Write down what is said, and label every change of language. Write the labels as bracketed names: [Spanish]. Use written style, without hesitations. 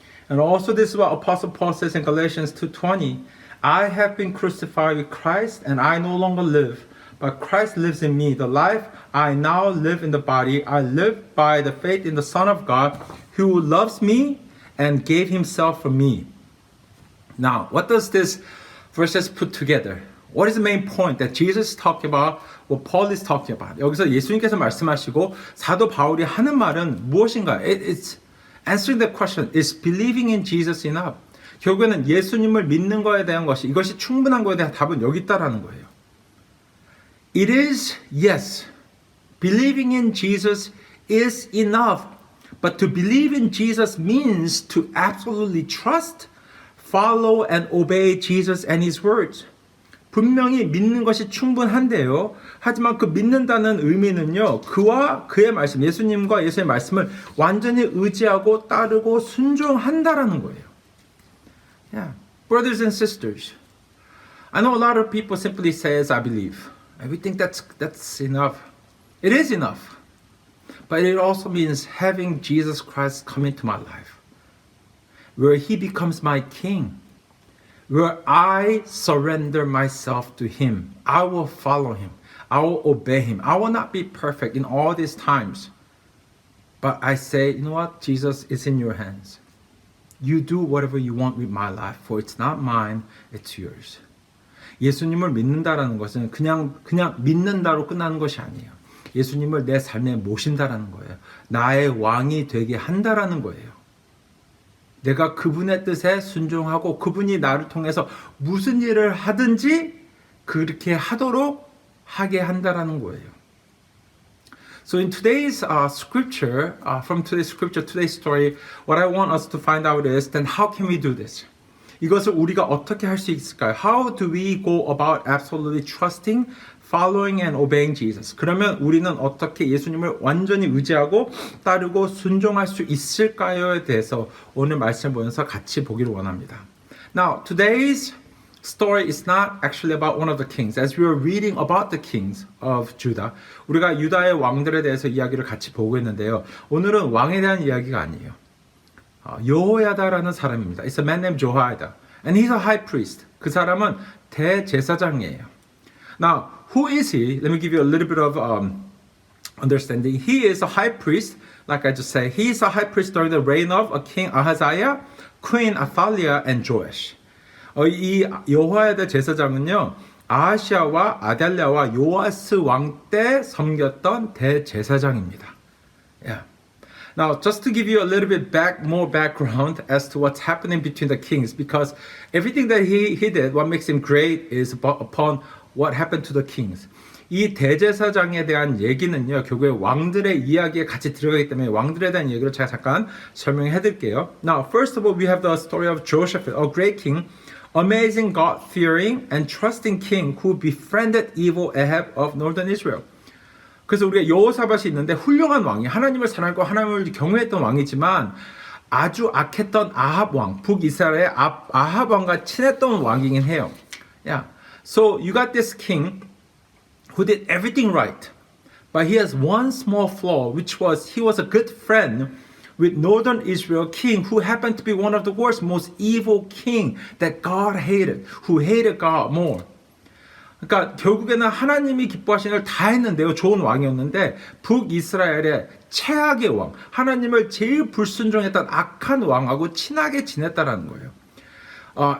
[English] And also this is what Apostle Paul says in Galatians 2:20, I have been crucified with Christ, and I no longer live, but Christ lives in me. The life I now live in the body, I live by the faith in the Son of God, who loves me and gave himself for me. Now, what does this verses put together? What is the main point that Jesus is talking about, what Paul is talking about? [Korean] 여기서 예수님께서 말씀하시고 사도 바울이 하는 말은 무엇인가? [English] It's answering the question, is believing in Jesus enough? [Korean] 결국에는 예수님을 믿는 거에 대한 것이, 이것이 충분한 거에 대한 답은 여기 있다라는 거예요. [English] It is, yes, believing in Jesus is enough. But to believe in Jesus means to absolutely trust, follow, and obey Jesus and His words. [Korean] 분명히 믿는 것이 충분한데요. 하지만 그 믿는다는 의미는요, 그와 그의 말씀, 예수님과 예수의 말씀을 완전히 의지하고 따르고 순종한다라는 거예요. [English] Yeah, brothers and sisters, I know a lot of people simply says I believe, and we think that's enough. It is enough, but it also means having Jesus Christ come into my life, where He becomes my King, where I surrender myself to Him. I will follow Him. I will obey Him. I will not be perfect in all these times, but I say, you know what, Jesus, it's in your hands. You do whatever you want with my life, for it's not mine, it's yours. [Korean] 예수님을 믿는다라는 것은 그냥 믿는다로 끝나는 것이 아니에요. 예수님을 내 삶에 모신다라는 거예요. 나의 왕이 되게 한다라는 거예요. 내가 그분의 뜻에 순종하고 그분이 나를 통해서 무슨 일을 하든지 그렇게 하도록 하게 한다라는 거예요. [English] So in today's scripture, from today's scripture, today's story, what I want us to find out is, then how can we do this? [Korean] 이것을 우리가 어떻게 할 수 있을까요? [English] How do we go about absolutely trusting, following and obeying Jesus? [Korean] 그러면 우리는 어떻게 예수님을 완전히 의지하고 따르고 순종할 수 있을까요에 대해서 오늘 말씀을 보면서 같이 보기를 원합니다. [English] Now, today's story is not actually about one of the kings. As we were reading about the kings of Judah, [Korean] 우리가 유다의 왕들에 대해서 이야기를 같이 보고 있는데요. 오늘은 왕에 대한 이야기가 아니에요. 여호야다라는 사람입니다. [English] It's a man named Jehoiada. And he's a high priest. [Korean] 그 사람은 대제사장이에요. [English] Now, who is he? Let me give you a little bit of understanding. He is a high priest, like I just said. He is a high priest during the reign of King Ahaziah, Queen Athaliah, and Joash. [Korean] 이 여호야다 제사장은요, 아하시아와 아달랴와 요아스 왕 때 섬겼던 대제사장입니다. Yeah. [English] Now, just to give you a little bit more background as to what's happening between the kings, because everything that he did, what makes him great is upon what happened to the kings. [Korean] 이 대제사장에 대한 얘기는요, 결국에 왕들의 이야기에 같이 들어가기 때문에 왕들에 대한 얘기를 제가 잠깐 설명해 드릴게요. [English] Now, first of all, we have the story of Joseph, a great king, amazing God-fearing and trusting king who befriended evil Ahab of northern Israel. [Korean] 그래서 우리가 여호사밧이 있는데 훌륭한 왕이 하나님을 사랑하고 하나님을 경외했던 왕이지만 아주 악했던 아합 왕, 북이스라엘의 아합 왕과 친했던 왕이긴 해요. [English] Yeah. So you got this king who did everything right, but he has one small flaw, which was he was a good friend with northern Israel king who happened to be one of the worst, most evil king that God hated, who hated God more. [Korean] 그러니까 결국에는 하나님이 기뻐하시는 걸 다 했는데요. 좋은 왕이었는데 북이스라엘의 최악의 왕, 하나님을 제일 불순종했던 악한 왕하고 친하게 지냈다라는 거예요.